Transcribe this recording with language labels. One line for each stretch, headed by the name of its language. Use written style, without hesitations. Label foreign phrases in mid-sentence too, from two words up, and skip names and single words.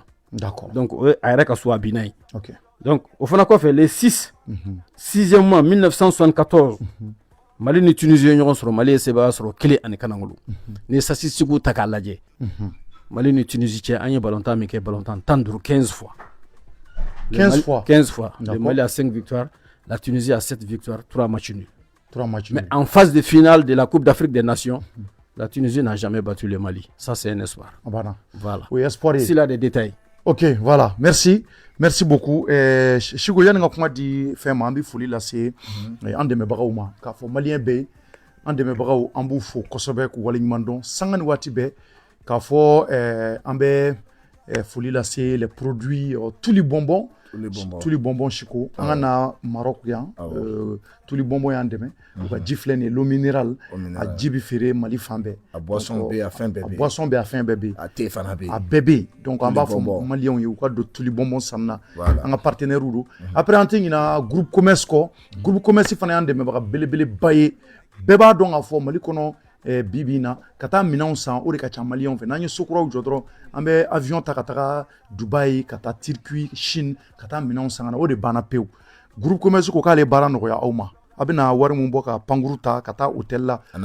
French: D'accord.
Bambara: Donc a yɛrɛ ka so a bina ye. OK. Donc au fana kɔfɛ
French: le 6e mois
Bambara: 1974, Mali ni Tunisie ɲɔgɔn sɔrɔ. Mali ye sɛbɛn sɔrɔ 1-1. Ni statistiques ta k'a lajɛ, Mali ni Tunisie cɛ an ye ballon-tan min kɛ ballon-tan 15 fois.
French: 15 fois. Le Mali a 5 victoires, la Tunisie a 7 victoires, 3 matchs nuls. Mais nuls. en phase de finale de la Coupe d'Afrique des Nations, la Tunisie n'a jamais battu le Mali. Ça, c'est un espoir. Voilà. Oui, espoir. S'il a des détails. OK, voilà. Merci beaucoup.
Bambara: Chigo yani nga kuma di fɛn ma an bi foli lase an dɛmɛbagaw ma k'a fɔ maliyɛn bɛɛ an dɛmɛbagaw an b'u fo kosɛbɛ k'u waleɲuman dɔn sanga ni waati bɛɛ k'a fɔ an bɛ foli lase
French: les produits
Bambara: Tuli bonbons Chico an ka na Maroc yan Tuli bonbons y'an dɛmɛ u ka ji filɛ nin ye
French: l'eau minérale
Bambara: a ji bi feere Mali fan bɛɛ a boisson bɛ a fɛn bɛɛ bɛ a thé fana bɛ a bɛɛ bɛ donc an b'a fɔ maliyɛnw ye u ka don Tuli bonbons sanna an ka partenaires do après an tɛ ɲina
French: groupe commerce
Bambara: kɔ
French: groupe commerce
Bambara: fana y'an dɛmɛbaga belebeleba ye bɛɛ b'a dɔn k'a fɔ Mali kɔnɔ bibi in na ka taa minɛnw san o de ka ca maliyɛnw fɛ n'an ye sokuraw jɔ dɔrɔn an bɛ avion ta ka taga Dubaï ka taa Turquie Chine ka taa minɛnw san ka na o de banna pewu
French: groupe commerce
Bambara: ko k'ale baara nɔgɔya aw ma a bɛna wari mun bɔ ka pankuru ta ka taa hôtel la